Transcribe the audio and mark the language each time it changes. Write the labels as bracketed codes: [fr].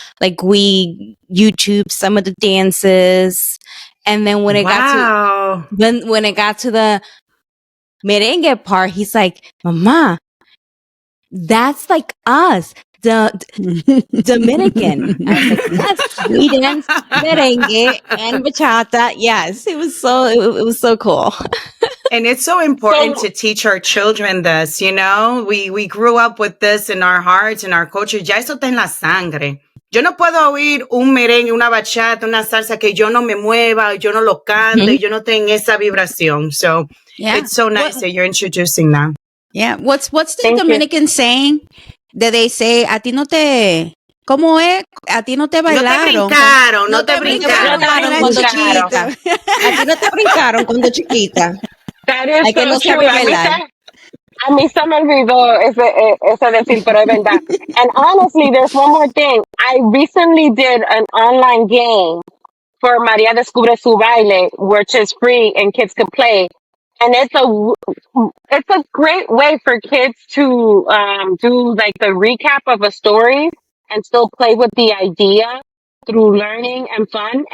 [en] Like we YouTube some of the dances, and then when it got to when it got to the merengue part, he's like, "Mama, that's like us, the Dominican." I was like, "Yes, we dance merengue and bachata." Yes, it was so cool. And it's so important to teach our children this, you know? We grew up with this in our hearts, in our culture. [es] Ya eso está en la sangre. Yo no puedo oír un merengue, una bachata, una salsa que yo no me mueva, yo no lo cante, yo no tenga esa vibración. [en] So it's so nice that you're introducing that. Yeah. What's the Dominican saying that they say, [es] a ti no te... ¿Cómo es? A ti no te bailaron. No te brincaron cuando chiquita. A ti no te brincaron cuando chiquita. [en] That is [es] Hay que no [en] so [es] sabe bailar. A mí se me olvidó ese decir, pero es verdad. [en] And honestly, there's one more thing. I recently did an online game for Maria Descubre Su Baile, which is free and kids can play. And it's a great way for kids to do like the recap of a story and still play with the idea through learning and fun.